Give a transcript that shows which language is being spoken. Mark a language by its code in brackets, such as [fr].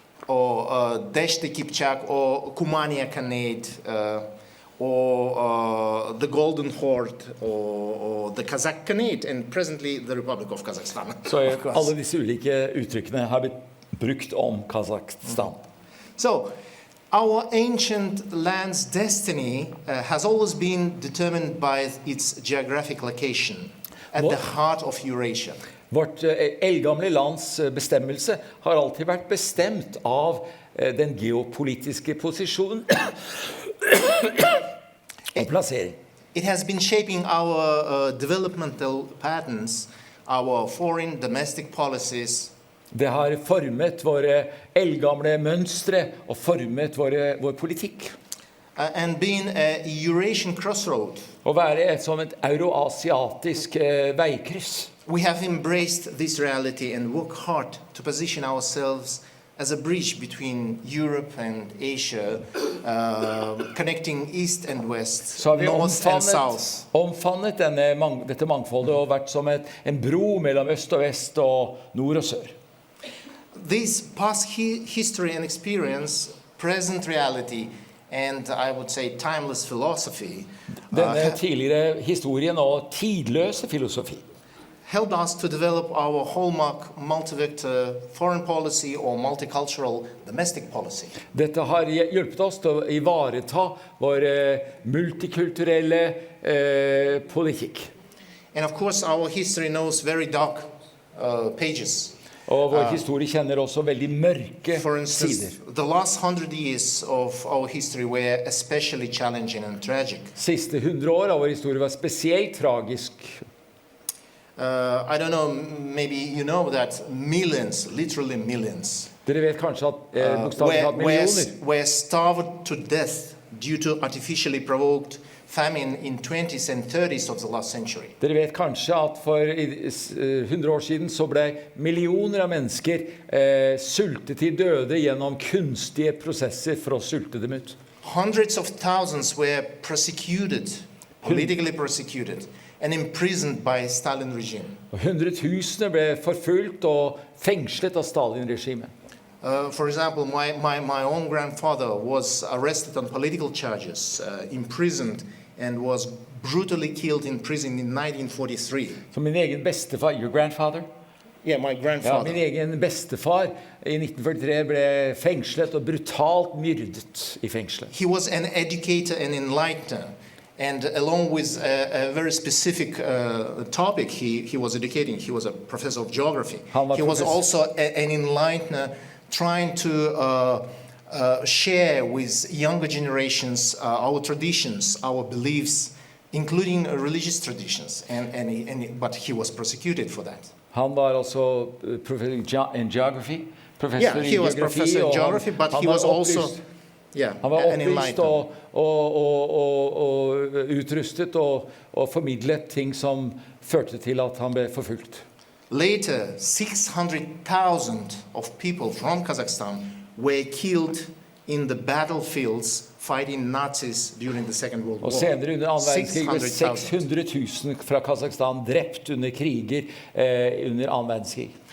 [en] Og Deshti Kipchak og Kumania Khanate, or the Golden Horde, or the Kazakh Khanate, and presently the Republic of Kazakhstan. [no] Så alle disse ulike uttrykkene har blitt brukt om Kazakhstan. [en] So, our ancient land's destiny has always been determined by its geographic location at the heart of Eurasia. [no] Vårt eldgamle lands bestemmelse har alltid vært bestemt av den geopolitiske posisjonen og plassering. [en] It has been shaping our developmental patterns, our foreign domestic policies. [no] Det har formet våre eldgamle mønstre og formet vår politikk. [en] And being a Eurasian crossroad. [no] Å være som et euroasiatisk veikryss. [en] We have embraced this reality and work hard to position ourselves as a bridge between Europe and Asia, connecting East and West, North and South. [no] Omfavnet dette mangfoldet og vært som en bro mellom øst og vest og nord og sør. [en] This past history and experience, present reality, and I would say timeless philosophy, [no] denne tidligere historien og tidløse filosofi [en] helped us to develop our hallmark multi-vector foreign policy or multicultural domestic policy. [no] Dette har hjulpet oss til å ivareta vår multikulturelle politikk. [en] And of course our history knows very dark pages. [no] Og vår historie kjenner også veldig mørke [en] For instance, [no] sider. [en] the last 100 years of our history were especially challenging and tragic. [no] Siste 100 år av vår historie var spesielt tragisk. [en] I don't know, maybe you know that millions, literally millions, [no] Dere vet kanskje at bokstavelig talt millioner [en] were starved to death due to artificially provoked famine in 20s and 30s of the last century. [no] Dere vet kanskje at for 100 år siden så ble millioner av mennesker sultet til døde gjennom kunstige prosesser for å sulte dem ut. [en] Hundreds of thousands were persecuted, politically persecuted, and imprisoned by Stalin regime. [no] Og hundretusener ble forfulgt og fengslet av Stalin-regimet. [en] For example, my own grandfather was arrested on political charges, imprisoned, and was brutally killed in prison in 1943. [no] Så min egen bestefar, [en] your grandfather? Yeah, my [no] Ja, [en] grandfather. [no] min egen bestefar i 1943 ble fengslet og brutalt myrdet i fengslet. [en] He was an educator and enlightener, And along with a very specific topic he was educating, he was a professor of geography. He was also an enlightener trying to share with younger generations our traditions, our beliefs, including religious traditions. But he was prosecuted for that. [no] Han var altså professor [en] in geography. Yeah, he was professor in geography, but he was also [no] han var opplyst og utrustet og formidlet ting som førte til at han ble forfulgt. [en] Later, 600,000 of people from Kazakhstan were killed in the battlefields fighting Nazis during the Second World War. [no] Og senere under annen verdenskrig ble 600,000 fra Kazakhstan drept under kriger under annen verdenskrig.